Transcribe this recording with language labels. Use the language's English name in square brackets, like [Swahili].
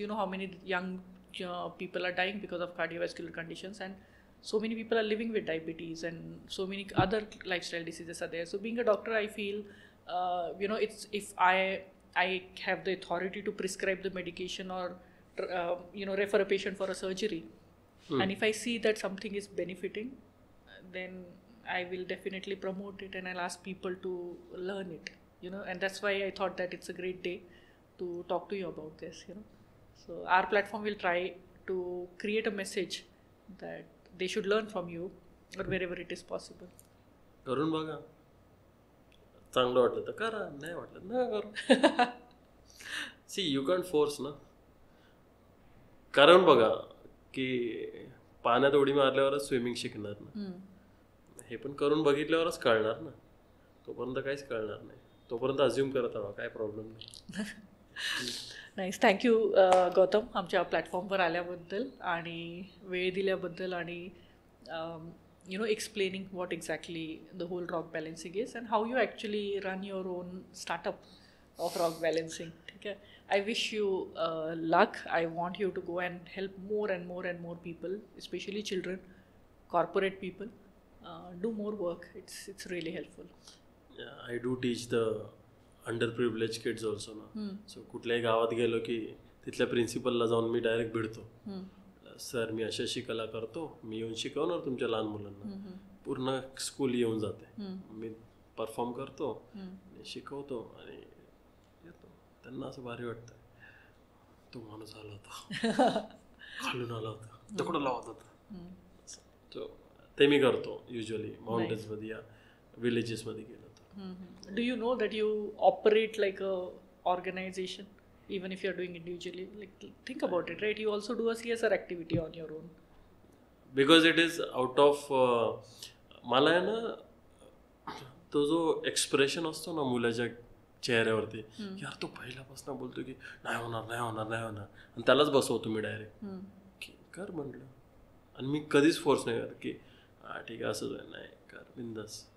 [English] You know how many young people are dying because of cardiovascular conditions, and so many people are living with diabetes, and so many other lifestyle diseases are there. So being a doctor, I feel, it's if I have the authority to prescribe the medication or refer a patient for a surgery, and if I see that something is benefiting, then I will definitely promote it, and I'll ask people to learn it, and that's why I thought that it's a great day to talk to you about this. So our platform will try to create a message that they should learn from you, or wherever it is possible. [Marathi] करून बघा, चांगलं वाटलं तर करा, नाही वाटलं ना करू. [English] see you can't force [Marathi] ना. कारण बघा की पाण्यात उडी मारल्यावरच स्विमिंग शिकणार ना. हे पण करून बघितल्यावरच कळणार ना. तोपर्यंत काहीच कळणार नाही. तोपर्यंत अज्युम करत राहा, काय प्रॉब्लेम नाही. नाईस. थँक्यू गौतम, आमच्या प्लॅटफॉर्मवर आल्याबद्दल आणि वेळ दिल्याबद्दल, [English] आणि explaining what exactly the whole rock balancing is and how you actually run your own startup of rock balancing. Okay, I wish you luck. I want you to go and help more and more and more people, especially children, corporate people. Do more work. It's really helpful. Yeah, I do teach the underprivileged kids also ना. [Marathi] So कुठल्याही गावात गेलो की तिथल्या प्रिन्सिपलला जाऊन मी direct भिडतो. Sir मी अशी कला करतो, मी येऊन शिकवणार तुमच्या लहान मुलांना. पूर्ण स्कूल येऊन जाते, मी परफॉर्म करतो, शिकवतो आणि येतो. त्यांना असं भारी वाटतं, तो माणूस आला होता, खालून आला होता, दगड लावत होता. तो ते मी करतो युजली माउंटेन्समध्ये या विलेजेसमध्ये गेलो तर. [English] Do you know that you operate like a organisation? Even if you're doing individually, like think about it, right? You also do a CSR activity on your own. Because it is out of [Marathi] मला आहे ना, तो जो expression असतो ना मुलाच्या चेहऱ्यावरती, यार तो पहिल्यापासून बोलतो की नाही होणार नाही होणार नाही होणार, आणि त्यालाच बसवतो मी डायरेक्ट की कर म्हटलं. आणि मी कधीच फोर्स नाही करत की हा ठीक आहे असंच आहे, नाही कर बिंदास.